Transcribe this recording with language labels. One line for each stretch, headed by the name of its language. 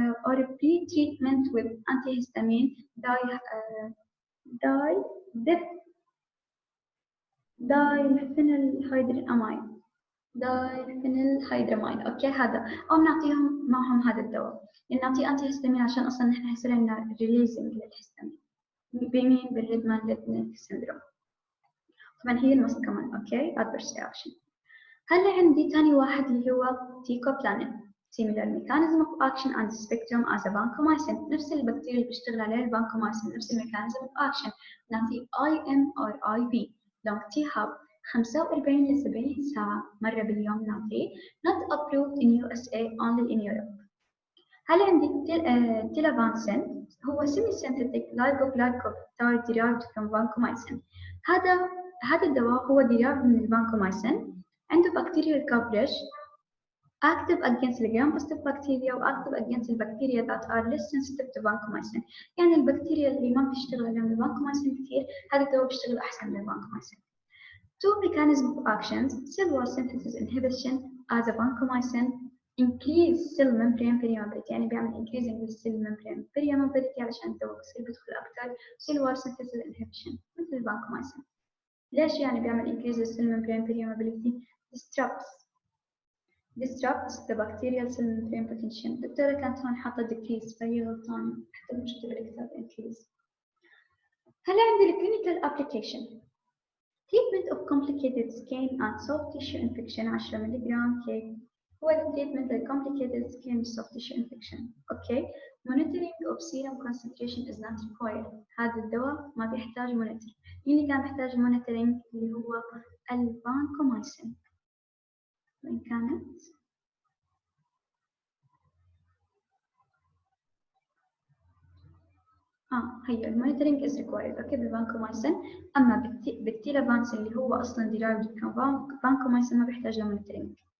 English: or pre-treatment with antihistamine diphenylhydramine
Arabic: اوكي هذا، او بنعطيهم معهم هذا الدواء، يعني نعطي انتي هيستامين عشان اصلا نحن يصير عندنا ريليزنج للهيستامين بمين بالريدمان ريدنيك سيندروم. طبعا هي الموست كمان اوكي
English: adverse reaction.
Arabic: هلا عندي ثاني واحد اللي هو تيكوبلانين.
English: similar mechanism of action and spectrum as a vancomycin.
Arabic: نفس البكتيريا اللي بيشتغل عليها البانكومايسين، نفس الميكانيزم of action. نعطي IM or IV long T-hub 45 ل 70 ساعة مرة باليوم نعطيه.
English: not approved in USA only in Europe.
Arabic: هل عندي تيلافانسين هو
English: semi-synthetic lipoglycopeptide derived from vancomycin.
Arabic: هذا الدواء هو
English: derived من الفانكومايسين، عنده bacterial coverage active against gram-positive bacteria و active against البكتيريا that are less sensitive to vancomycin.
Arabic: يعني البكتيريا اللي ما بتشتغل عليهم الفانكومايسين كثير هذا الدواء بيشتغل أحسن من الفانكومايسين.
English: Two mechanisms of actions. Cell wall synthesis inhibition as a vancomycin increase cell membrane permeability،
Arabic: يعني بيعمل
English: increasing cell membrane permeability
Arabic: علشان الدواء بصير بيدخل أكثر.
English: Cell wall synthesis inhibition
Arabic: مثل الفانكومايسين. ليش يعني بيعمل
English: increase cell membrane permeability؟ disrupts the bacterial cell membrane potential.
Arabic: الدكتورة كانت هون حاطة decrease فهي غلطانة، حتى مش كتب الكتاب increase. هلا عندي clinical application.
English: treatment of complicated skin and soft tissue infection 10 ملغ كي هو treatment of complicated skin and soft tissue infection. okay monitoring of serum concentration is not required.
Arabic: هذا الدواء ما بيحتاج monitor. مين اللي كان بيحتاج monitoring؟ اللي هو الفانكومايسين. وين كانت؟ هي المونيتورنج از ريكوايرد اوكي بالفانكومايسين. اما بالتيلافانسين اللي هو اصلا ديرايفد from فانكومايسين ما بيحتاج لمونيتورنج.